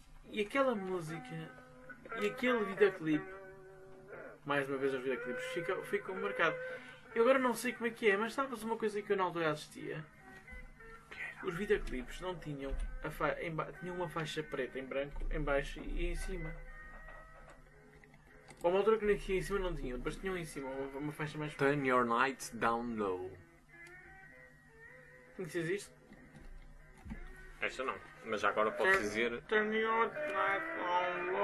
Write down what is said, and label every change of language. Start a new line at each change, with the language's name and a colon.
Portuguese: E aquela música, e aquele videoclipe, mais uma vez os videoclipes, ficam marcados. Eu agora não sei como é que é, mas sabes uma coisa que eu não assistia? Os videoclipes não tinham tinham uma faixa preta em branco, em baixo e em cima. Ou uma altura que aqui em cima não tinha, depois tinha um em cima, uma faixa mais.
English: Turn your lights down low.
Portuguese: Conheces isto? Esta não, mas já agora posso dizer.
English: Turn your lights down low.